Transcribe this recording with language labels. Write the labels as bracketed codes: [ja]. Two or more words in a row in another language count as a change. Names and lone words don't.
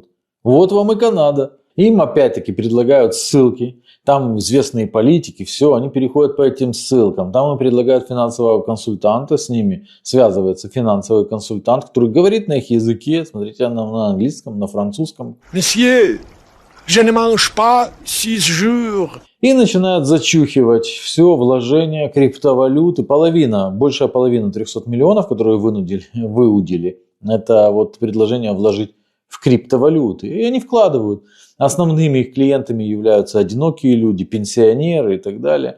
[ru] Вот вам и Канада. Им опять-таки предлагают ссылки. Там известные политики, все, они переходят по этим ссылкам. Там им предлагают финансового консультанта, с ними связывается финансовый консультант, который говорит на их языке, смотрите, на английском, на французском. [fr] Monsieur, je ne mange pas 6 jours. [ru] И начинают зачухивать все вложения криптовалюты. Большая половина 300 миллионов, которые выудили, это вот предложение вложить в криптовалюты. И они вкладывают. Основными их клиентами являются одинокие люди, пенсионеры и так далее.